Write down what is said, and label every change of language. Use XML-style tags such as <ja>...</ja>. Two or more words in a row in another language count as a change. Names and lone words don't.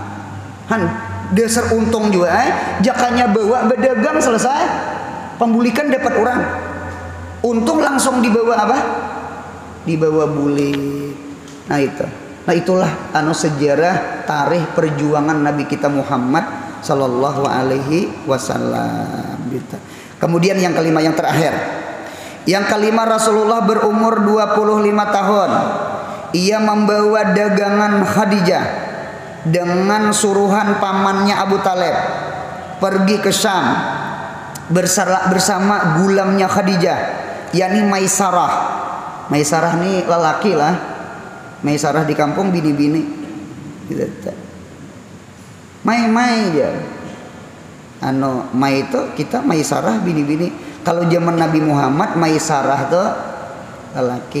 <bjn>Dasar untung juga jakanya bawa berdagang selesai pembulikan dapat orang. Untung langsung dibawa apa? Dibawa bulik. Nah itu. Nah itulah sejarah tarikh perjuangan Nabi kita Muhammad</bjn> <ar>صلى الله عليه وسلم.</ar> <bjn>Kemudian yang kelima, yang terakhir. Yang kelima, Rasulullah berumur 25 tahun. Ia membawa dagangan Khadijah dengan suruhan pamannya Abu Talib pergi ke Syam bersama gulamnya Khadijah, yakni Maisarah. Maisarah ini lelaki lah. Maisarah di kampung bini-bini. Mai aja. Mai itu kita Maisarah bini-bini. Kalau zaman Nabi Muhammad Maisarah tuh lelaki.</bjn>